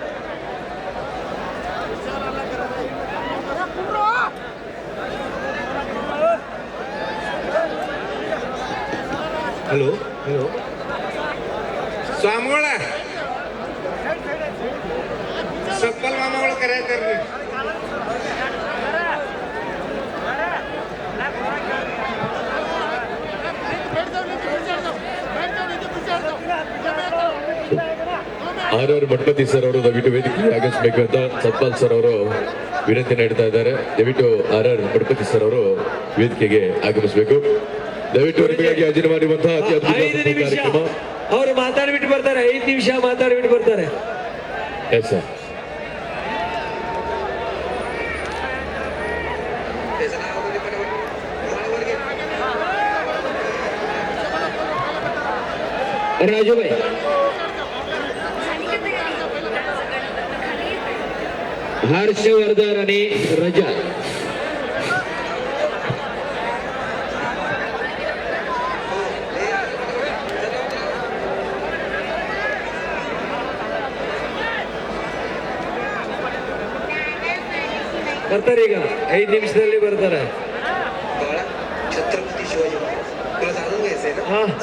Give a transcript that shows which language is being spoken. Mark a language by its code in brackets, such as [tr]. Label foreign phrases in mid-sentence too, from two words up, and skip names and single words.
[kn] हॅलो हॅलो स्वामगोळा सप्पल मामागोळा करायचं. ಆರ್ ಮಠಪತಿ ಸರ್ ಅವರು ದಯವಿಟ್ಟು ವೇದಿಕೆಗೆ ಆಗಮಿಸಬೇಕು ಅಂತ ಸತ್ಪಾಲ್ ಸರ್ ಅವರು ವಿನಂತಿ ನೀಡ್ತಾ ಇದ್ದಾರೆ. ದಯವಿಟ್ಟು ಆರ್ ಮಠಪತಿ ಸರ್ ಅವರು ವೇದಿಕೆಗೆ ಆಗಮಿಸಬೇಕು. ದಯವಿಟ್ಟು ಅವರಿಗಾಗಿ ಆಯೋಜನೆ ಮಾಡಿರುವಂತಹ ಅತಿ ಅದ್ಭುತ ಕಾರ್ಯಕ್ರಮ. ಅವರು ಮಾತಾಡ್ಬಿಟ್ಟು ಬರ್ತಾರೆ. 5 ನಿಮಿಷ ಮಾತಾಡ್ಬಿಟ್ಟು ಬರ್ತಾರೆ. [en] yes sir. [mr] राजूभाई हर्षवर्धन आणि रजत [kn] ಬರ್ತಾರೆ. ಈಗ 5 ನಿಮಿಷದಲ್ಲಿ ಬರ್ತಾರೆ. [mr] छत्रपती शिवाजी महाराज तुला जाणून घ्यायचंय ना.